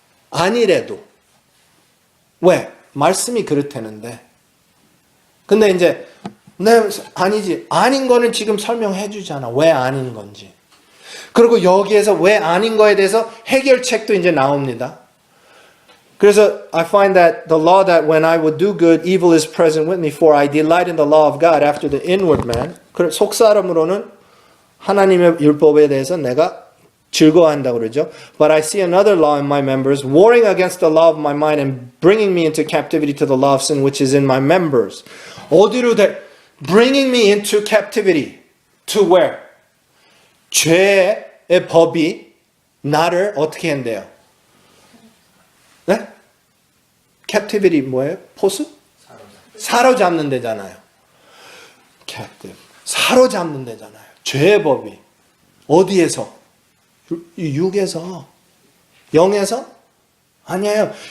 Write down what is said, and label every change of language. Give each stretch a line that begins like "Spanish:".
Korean: 아니래도. 왜? 말씀이 그렇다는데. 근데 이제 아니지. 아닌 거는 지금 설명해 주잖아. 왜 아닌 건지. 그리고 여기에서 왜 아닌 거에 대해서 해결책도 이제 나옵니다. 그래서
English: I find that the law that when I would do good, evil is present with me, for I delight in the law of God after the inward man.
Korean: 속사람으로는 하나님의 율법에 대해서 내가 즐거워한다고 그러죠.
English: But I see another law in my members, warring against the law of my mind and bringing me into captivity to the law of sin which is in my members.
Korean: 어디로
English: bringing me into captivity. To where?
Korean: 죄의 법이 나를 어떻게 한대요? 네? captivity 뭐예요? 포수? 사로잡는 데잖아요. captive. 사로잡는 데잖아요. 죄의 법이. 어디에서? 육에서. 영에서? 아니에요.